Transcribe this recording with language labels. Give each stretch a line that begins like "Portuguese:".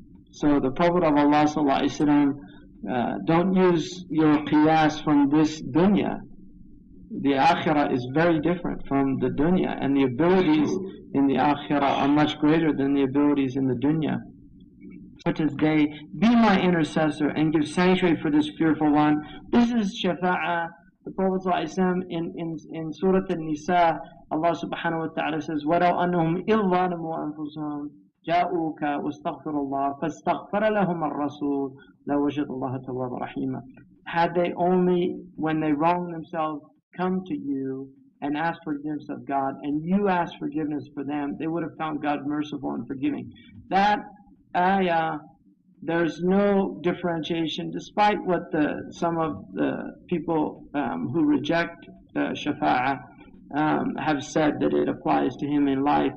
English: So the Prophet of Allah sallallahu alaihi wasallam, don't use your qiyas from this dunya. The akhirah is very different from the dunya, and the abilities in the akhirah are much greater than the abilities in the dunya. As day, be my intercessor and give sanctuary for this fearful one. This is shafa'ah. The Prophet ﷺ in Surah An-Nisa, Allah subhanahu wa ta'ala says,
Arabic: وَلَوْ أَنَّهُمْ إِذْ ظَلَمُوا أَنفُسَهُمْ جَاءُوكَ وَاسْتَغْفِرُوا اللَّهَ فَاسْتَغْفَرَ لَهُمَ الرَّسُولُ لَوَجَدَ اللَّهَ تَوَّابًا رَحِيمًا.
English: Had they only, when they wrong themselves, come to you and ask forgiveness of God, and you ask forgiveness for them, they would have found God merciful and forgiving. That ayah, there's no differentiation, despite what some of the people who reject shafa'ah have said that it applies to him in life.